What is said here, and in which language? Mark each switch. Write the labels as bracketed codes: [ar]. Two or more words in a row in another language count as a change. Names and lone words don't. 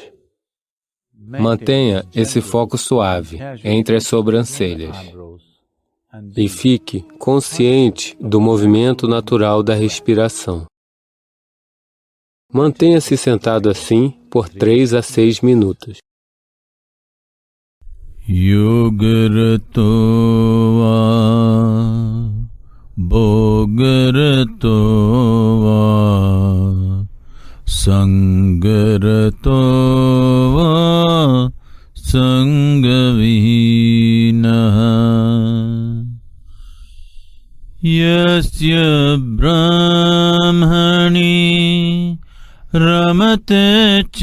[pt] Mantenha esse foco suave entre as sobrancelhas e fique consciente do movimento natural da respiração. Mantenha-se sentado assim por 3 a 6 minutos. [sa] Yogarato va bhogarato va sangarato va sangavihina yasya brahmani ramate